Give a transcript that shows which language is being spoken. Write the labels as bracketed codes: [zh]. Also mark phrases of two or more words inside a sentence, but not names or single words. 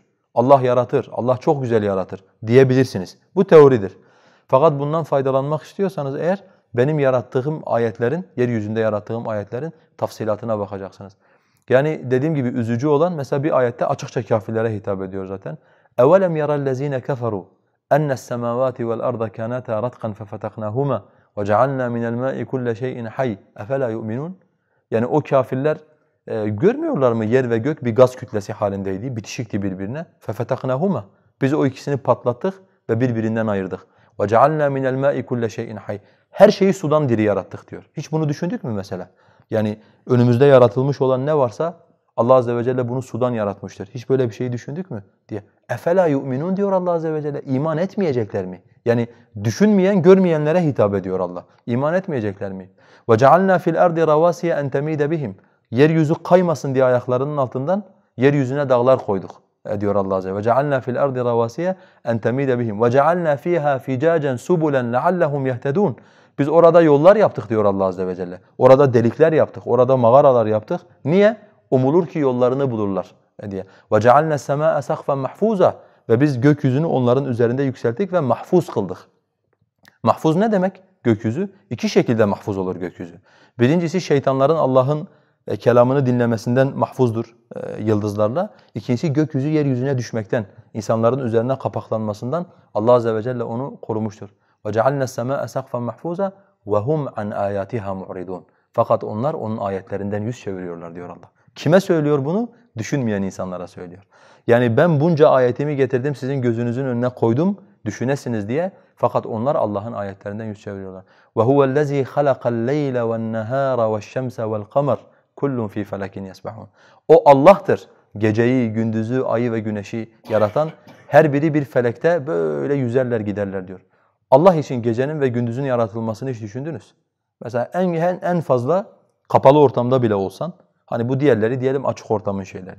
[tr] Allah yaratır, Allah çok güzel yaratır diyebilirsiniz. Bu teoridir. Fakat bundan faydalanmak istiyorsanız eğer benim yarattığım ayetlerin, yeryüzünde yarattığım ayetlerin tafsilatına bakacaksınız. Yani dediğim gibi üzücü olan mesela bir ayette açıkça kafirlere hitap ediyor zaten. [ar] اَوَلَمْ يَرَى الَّذ۪ينَ كَفَرُوا اَنَّ السَّمَاوَاتِ وَالْأَرْضَ كَانَتَا رَتْقًا فَفَتَقْنَاهُمَا وَجَعَلْنَا مِنَ الْمَاءِ كُلَّ شَيْءٍ حَيٍّ اَفَلَا يُؤْمِنُونَ [tr] Yani o kafirler görmüyorlar mı yer ve gök bir gaz kütlesi halindeydi, bitişikti birbirine. فَفَتَقْنَاهُمَا Biz o ikisini patlattık ve birbirinden ayırdık. [ar] وَجَعَلْنَا مِنَ الْمَاءِ كُلَّ شَيْءٍ حَيٍّ [tr] Her şeyi sudan diri yarattık diyor. Hiç bunu düşündük mü mesela? Yani önümüzde yaratılmış olan ne varsa Allah Azze ve Celle bunu sudan yaratmıştır. Hiç böyle bir şeyi düşündük mü diye. [ar] اَفَلَا يُؤْمِنُونَ [tr] diyor Allah Azze ve Celle. İman etmeyecekler mi? Yani düşünmeyen, görmeyenlere hitap ediyor Allah. İman etmeyecekler mi? [ar] وَجَعَلْنَا فِي الْأَرْضِ رَوَاسِيَ اَنْ تَمِيدَ بِهِمْ [tr] Yeryüzü kaymasın diye ayaklarının altından yeryüzüne dağlar koyduk diyor Allah Azze ve [ar] وَجَعَلْنَا فِي الْأَرْضِ رَوَاسِيَ اَنْ تَمِيدَ بِهِمْ وَجَعَلْنَا فِيهَا فِجَاجًا سُبُلًا لَعَلَّهُمْ يَهْتَدُونَ [tr] Biz orada yollar yaptık diyor Allah Azze ve Celle. Orada delikler yaptık, orada mağaralar yaptık. Niye? Umulur ki yollarını bulurlar diye. [ar] وَجَعَلْنَا السَّمَاءَ سَقْفًا مَحْفُوظًا [tr] Ve biz gökyüzünü onların üzerinde yükselttik ve mahfuz kıldık. Mahfuz ne demek? Gökyüzü. İki şekilde mahfuz olur gökyüzü. Birincisi şeytanların Allah'ın kelamını dinlemesinden mahfuzdur yıldızlarla. İkincisi gökyüzü yeryüzüne düşmekten, insanların üzerine kapaklanmasından Allah Azze ve Celle onu korumuştur. [ar] وَجَعَلْنَا السَّمَاءَ سَقْفًا مَحْفُوظًا وَهُمْ عَنْ آيَاتِهَا مُعْرِضُونَ [tr] Fakat onlar onun ayetlerinden yüz çeviriyorlar diyor Allah. Kime söylüyor bunu? Düşünmeyen insanlara söylüyor. Yani ben bunca ayetimi getirdim, sizin gözünüzün önüne koydum, düşünesiniz diye. Fakat onlar Allah'ın ayetlerinden yüz çeviriyorlar. [ar] وَهُوَ الَّذ۪ي خَلَقَ اللَّيْلَ وَالنَّهَارَ وَالشَّمْسَ وَالْقَمَرَ كُلٌّ ف۪ي فَلَكٍ يَسْبَحُونَ [tr] O Allah'tır. geceyi, gündüzü, ayı ve güneşi yaratan her biri bir felekte böyle yüzerler giderler diyor. Allah için gecenin ve gündüzün yaratılmasını hiç düşündünüz? Mesela en fazla kapalı ortamda bile olsan, hani bu diğerleri diyelim açık ortamın şeyleri.